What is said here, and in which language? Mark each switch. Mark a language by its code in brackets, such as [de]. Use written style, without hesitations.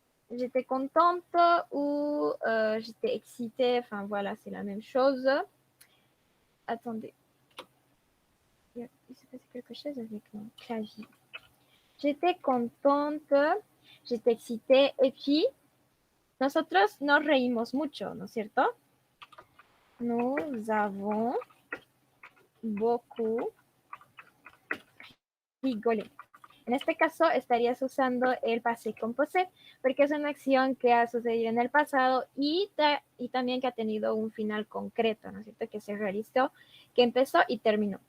[fr] J'étais contente ou j'étais excitée. Enfin, voilà, c'est la même chose. Attendez. Il s'est passé quelque chose avec mon clavier. J'étais contente, j'étais excitée. Et puis, [es] nosotros nos reímos mucho, ¿no es cierto? [fr] Nous avons beaucoup rigolé. [es] En este caso estarías usando el passé composé porque es una acción que ha sucedido en el pasado y también que ha tenido un final concreto, ¿no es cierto? Que se realizó, que empezó y terminó.